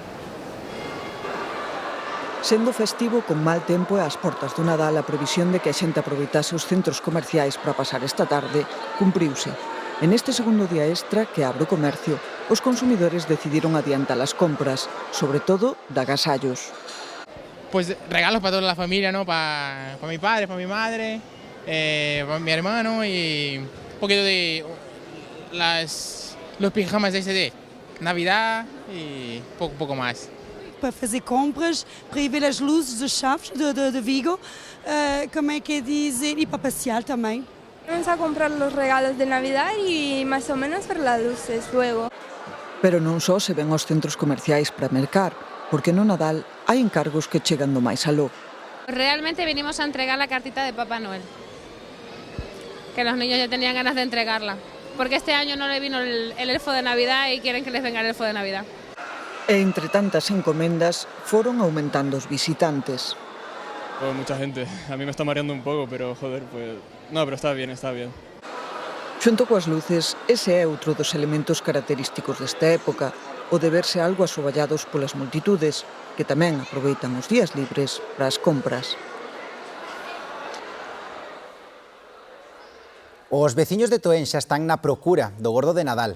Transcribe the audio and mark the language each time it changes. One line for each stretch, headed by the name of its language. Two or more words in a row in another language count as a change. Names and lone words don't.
Galician: Sendo festivo con mal tempo e ás portas do Nadal, a previsión de que a xente aproveitase os centros comerciais para pasar esta tarde cumpriuse. En este segundo día extra que abre o comercio, os consumidores decidiron adiantar as compras, sobre todo de agasallos.
Spanish: Pues regalos para toda la familia, ¿no? Para mi padre, para mi madre, para mi hermano y un poquito de los pijamas de ese de Navidad y poco más.
Portuguese: Para fazer compras, para ir ver as luzes dos Chaves de Vigo, como é que dizer, e para passear também.
Spanish: Vamos a comprar los regalos de Navidad y más o menos ver las luces luego.
Galician: Pero non só se ven os centros comerciais para mercar, porque no Nadal hai encargos que chegan do máis aló.
Spanish: Realmente venimos a entregar la cartita de Papá Noel, que los niños ya tenían ganas de entregarla, porque este año no le vino el elfo de Navidad y quieren que les venga el elfo de Navidad.
Galician: E entre tantas encomendas foron aumentando os visitantes.
Spanish: Pues mucha gente, a mí me está mareando un poco, pero joder, pues no, pero está bien, está bien.
Galician: Xunto coas luces, ese é outro dos elementos característicos desta época, o de verse algo asoballados polas multitudes, que tamén aproveitan os días libres para as compras. Os veciños de Toén xa están na procura do Gordo de Nadal.